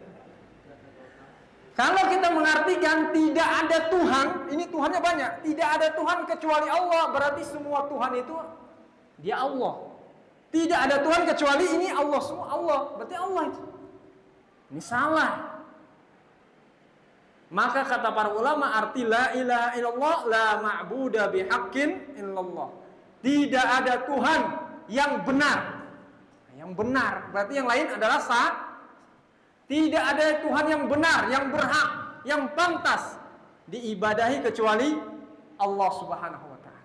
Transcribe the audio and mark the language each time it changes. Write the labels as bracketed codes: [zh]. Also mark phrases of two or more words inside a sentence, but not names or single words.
[id] Kalau kita mengartikan tidak ada Tuhan, ini Tuhannya banyak. Tidak ada Tuhan kecuali Allah, berarti semua Tuhan itu dia Allah. Tidak ada Tuhan kecuali ini Allah, semua Allah, berarti Allah itu. Ini salah. Maka kata para ulama arti [ar] la ilaha illallah la ma'buda bihaqqin illallah. [id] Tidak ada Tuhan yang benar. Yang benar, berarti yang lain adalah sah. Tidak ada Tuhan yang benar, yang berhak, yang pantas diibadahi kecuali Allah [ar] Subhanahu wa taala.